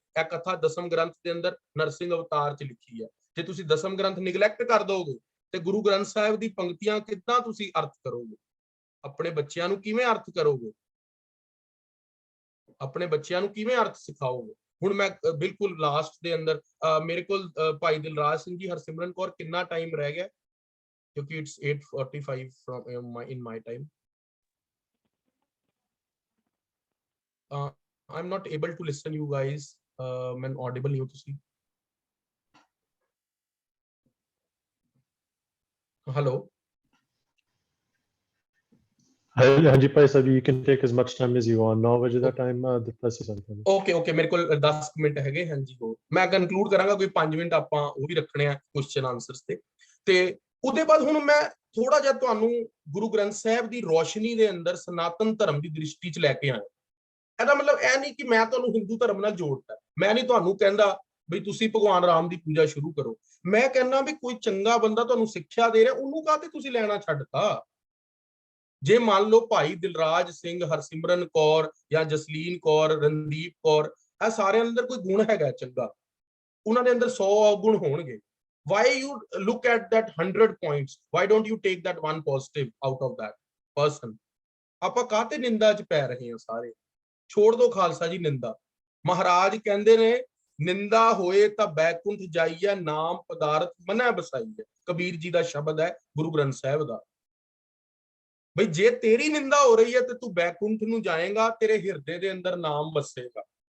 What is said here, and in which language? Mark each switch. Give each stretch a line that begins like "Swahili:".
Punjabi: ਇਹ ਕਥਾ ਦਸਮ ਗ੍ਰੰਥ ਦੇ ਅੰਦਰ ਨਰਸਿੰਘ ਅਵਤਾਰ 'ਚ ਲਿਖੀ ਹੈ। ਜੇ ਤੁਸੀਂ ਦਸਮ ਗ੍ਰੰਥ ਨਿਗਲੈਕਟ ਕਰ ਦੋਗੇ ਤੇ ਗੁਰੂ ਗ੍ਰੰਥ ਸਾਹਿਬ ਦੀ ਪੰਕਤੀਆਂ ਕਿੱਦਾਂ ਤੁਸੀਂ ਅਰਥ ਕਰੋਗੇ? ਆਪਣੇ ਬੱਚਿਆਂ ਨੂੰ ਕਿਵੇਂ ਅਰਥ ਕਰੋਗੇ? ਆਪਣੇ ਬੱਚਿਆਂ ਨੂੰ ਕਿਵੇਂ ਅਰਥ ਸਿਖਾਓਗੇ? ਹੁਣ ਮੈਂ ਬਿਲਕੁਲ ਲਾਸਟ ਦੇ ਅੰਦਰ ਮੇਰੇ ਕੋਲ ਭਾਈ ਦਿਲਰਾਜ ਸਿੰਘ ਜੀ, ਹਰਸਿਮਰਨ ਕੌਰ ਕਿੰਨਾ ਟਾਈਮ ਰਹਿ ਗਿਆ?
English: ਕਿਉਂਕਿ it's 8:45 from in my time. I'm not able to listen you guys.
Hindi: मैं audible नहीं हूँ ਤੁਸੀਂ।
English: Hello.
Punjabi: ਹਾਂਜੀ Bhai Sahib,
English: you can take as much time as you want.
Punjabi: 9 ਵਜੇ ਦਾ ਟਾਈਮ ਦਿੱਤਾ ਸੀ ਸਾਨੂੰ। ਓਕੇ ਮੇਰੇ ਕੋਲ 10 ਮਿੰਟ ਹੈਗੇ। ਹਾਂਜੀ ਹੋ ਮੈਂ ਕਨਕਲੂਡ ਕਰਾਂਗਾ, ਕੋਈ 5 ਮਿੰਟ ਆਪਾਂ ਉਹ ਵੀ ਰੱਖਣੇ ਆ ਕੁਐਸਚਨ ਆਨਸਰਸ ਤੇ ਉਹਦੇ ਬਾਅਦ ਹੁਣ ਮੈਂ ਥੋੜਾ ਜਿਹਾ ਤੁਹਾਨੂੰ ਗੁਰੂ ਗ੍ਰੰਥ ਸਾਹਿਬ ਦੀ ਰੋਸ਼ਨੀ ਦੇ ਅੰਦਰ ਸਨਾਤਨ ਧਰਮ ਦੀ ਦ੍ਰਿਸ਼ਟੀ 'ਚ ਲੈ ਕੇ ਆਇਆ। ਇਹਦਾ ਮਤਲਬ ਇਹ ਨਹੀਂ ਕਿ ਮੈਂ ਤੁਹਾਨੂੰ ਹਿੰਦੂ ਧਰਮ ਨਾਲ ਜੋੜਤਾ। ਮੈਂ ਨਹੀਂ ਤੁਹਾਨੂੰ ਕਹਿੰਦਾ ਵੀ ਤੁਸੀਂ ਭਗਵਾਨ ਰਾਮ ਦੀ ਪੂਜਾ ਸ਼ੁਰੂ ਕਰੋ। ਮੈਂ ਕਹਿੰਦਾ ਵੀ ਕੋਈ ਚੰਗਾ ਬੰਦਾ ਤੁਹਾਨੂੰ ਸਿੱਖਿਆ ਦੇ ਰਿਹਾ, ਉਹਨੂੰ ਕਾਹਤੇ ਤੁਸੀਂ ਲੈਣਾ ਛੱਡਤਾ? ਜੇ ਮੰਨ ਲਓ ਭਾਈ ਦਿਲਰਾਜ ਸਿੰਘ, ਹਰਸਿਮਰਨ ਕੌਰ ਜਾਂ ਜਸਲੀਨ ਕੌਰ, ਰਣਦੀਪ ਕੌਰ, ਇਹ ਸਾਰਿਆਂ ਅੰਦਰ ਕੋਈ ਗੁਣ ਹੈਗਾ ਚੰਗਾ, ਉਹਨਾਂ ਦੇ ਅੰਦਰ 100 ਔਗੁਣ ਹੋਣਗੇ।
English: why you look at that 100 points, why don't you take that one positive out of that person?
Punjabi: ਆਪਾਂ ਕਾਹਤੇ ਨਿੰਦਾ ਚ ਪੈ ਰਹੇ ਹਾਂ ਸਾਰੇ? ਛੋੜ ਦੋ ਖਾਲਸਾ ਜੀ ਨਿੰਦਾ। ਮਹਾਰਾਜ ਕਹਿੰਦੇ ਨੇ ਨਿੰਦਾ ਹੋਏ ਤਾਂ ਬੈਕੁੰਠ ਜਾਈਏ, ਨਾਮ ਪਦਾਰਥ ਮਨੈ ਬਸਾਈਏ। ਕਬੀਰ ਜੀ ਦਾ ਸ਼ਬਦ ਹੈ ਗੁਰੂ ਗ੍ਰੰਥ ਸਾਹਿਬ ਦਾ। ਬਈ ਜੇ ਤੇਰੀ ਨਿੰਦਾ ਹੋ ਰਹੀ ਹੈ ਤੇ ਤੂੰ ਬੈਕੁੰਠ ਨੂੰ ਜਾਏਗਾ, ਤੇਰੇ ਹਿਰਦੇ ਦੇ ਅੰਦਰ ਨਾਮ ਵਸੇਗਾ।